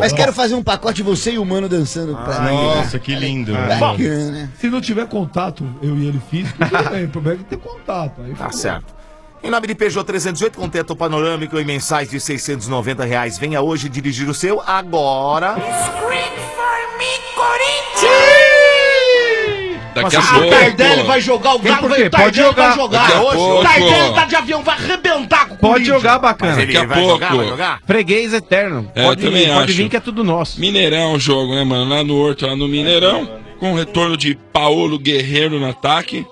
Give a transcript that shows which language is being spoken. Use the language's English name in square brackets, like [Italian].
[Portuguese] Mas quero fazer um pacote você e o Mano dançando pra mim. Nossa, que lindo. Bacana. Se não tiver contato, eu e ele físico, tudo bem. O problema é que tem contato. Tá certo. Em nome de Peugeot 308, com teto panorâmico e mensais de R$690, venha hoje dirigir o seu, agora... [English] Scream for me, Corinthians! [Portuguese] Daqui a pouco! O Tardelli vai jogar, o Galo vai, pode jogar. Hoje, o Tardelli tá de avião, vai arrebentar com o Corinthians! Pode jogar, bacana! Daqui a pouco! Vai jogar? Freguês eterno! É, pode vir que é tudo nosso! Mineirão o jogo, né, mano? Lá no Horto, lá no Mineirão, com o retorno de Paolo Guerreiro no ataque.